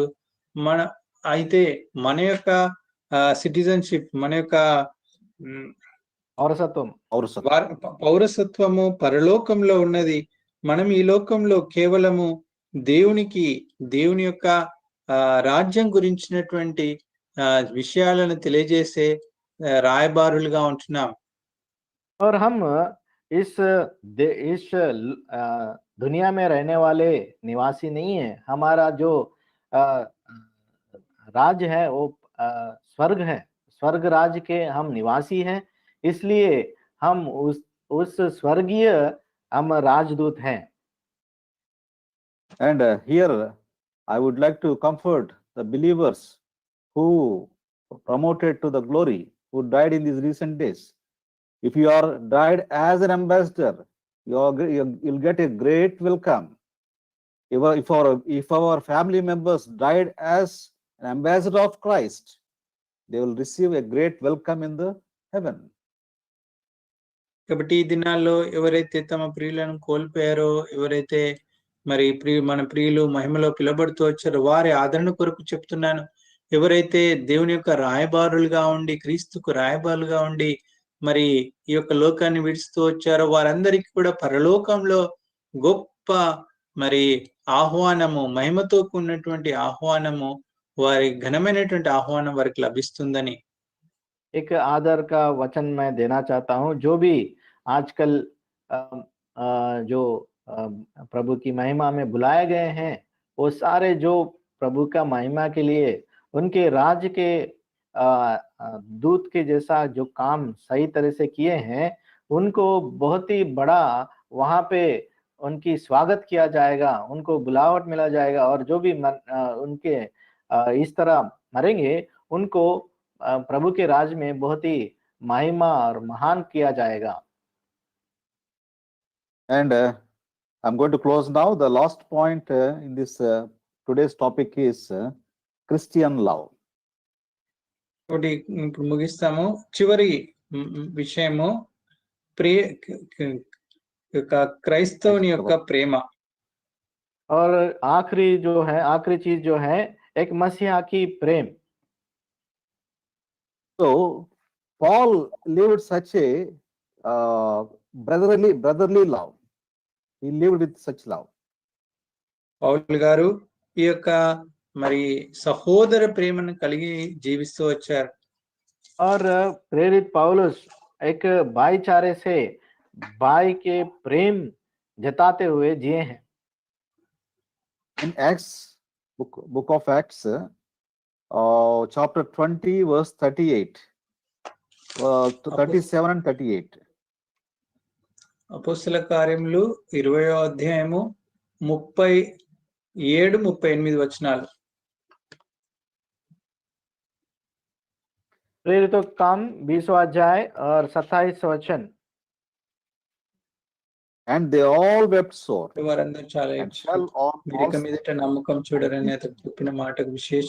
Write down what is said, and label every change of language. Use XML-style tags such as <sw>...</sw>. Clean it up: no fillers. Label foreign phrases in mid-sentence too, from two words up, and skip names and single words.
<te>అయితే మన యొక్క సిటిజన్షిప్, మన యొక్క పౌరసత్వము పరలోకంలో ఉన్నది. మనం ఈ లోకంలో కేవలము దేవుని యొక్క రాజ్యం గురించినటువంటి విషయాలను తెలియజేసే రాయబారులుగా ఉంటున్నాం.</te> <hi>और हम इस दुनिया में रहने वाले निवासी नहीं है। हमारा जो राज्य है वो स्वर्ग है, स्वर्ग राज्य के हम निवासी हैं, इसलिए हम उस स्वर्गीय हम राजदूत हैं।</hi> <en>And here I would like to comfort the believers who promoted to the glory, who died in these recent days. If you are died as an ambassador, you'll get a great welcome. If our family members died as an ambassador of Christ, they will receive a great welcome in the heaven.</en> <te>కాబట్టి ఈ దినాల్లో ఎవరైతే తమ ప్రియులను కోల్పోయారో, ఎవరైతే మరి మన ప్రియులు మహిమలో పిలబడుతూ వచ్చారో వారి ఆదరణ కొరకు చెప్తున్నాను. ఎవరైతే దేవుని యొక్క రాయబారులుగా ఉండి, క్రీస్తుకు రాయబారులుగా ఉండి మరి ఈ యొక్క లోకాన్ని విడుస్తూ వచ్చారో వారందరికీ కూడా పరలోకంలో గొప్ప మరి ఆహ్వానము, మహిమతో కూడినటువంటి ఆహ్వానము, వారి ఘనమైనటువంటి ఆహ్వానం వారికి లభిస్తుందని.</te> <hi>एक आदर का वचन मैं देना चाहता हूँ. जो भी आजकल जो प्रभु की महिमा में बुलाए गए हैं, वो सारे जो प्रभु का महिमा के लिए उनके राज्य के दूत के जैसा जो काम सही तरह से किए हैं, उनको बहुत ही बड़ा वहां पे उनकी स्वागत किया जाएगा, उनको बुलावट मिला जाएगा. और जो भी उनके इस तरह मरेंगे उनको प्रभु के राज में बहुत ही महिमा और महान किया जाएगा.</hi> <en>And I'm going to close now. The last point in this today's topic is Christian love.</en> <te>ఒకటి ఇప్పుడు ముగిస్తాము. చివరి విషయము క్రైస్తవుని యొక్క ప్రేమ.</te> <hi>और आखिरी चीज जो है एक मसीहा की प्रेम.</hi> <en>So Paul lived such a brotherly love. He lived with such love.</en> <te>పౌలు గారు ఈ యొక్క మరి సహోదర ప్రేమను కలిగి జీవిస్తూ వచ్చారు.</te> <hi>और प्रेरित पौलुस एक भाईचारे से भाई के प्रेम जताते हुए जिए हैं.</hi> <en>In Acts, book of Acts, chapter 20, verse 38, 37 and 38.</en> <te>అపోస్తల కార్యములు 20వ అధ్యాయము 37-38 వచనాలు.</te> <hi>प्रेरितों का काम 20वां अध्याय और 27 वचन.</hi> <en>And they all wept sore.</en> <te>వారందరూ చాలా</te> <en>And fell on</en> <te>మీరు ఇక మీదట నమ్మకం చూడరని అతను చెప్పిన మాటకు విశేషంగా</te>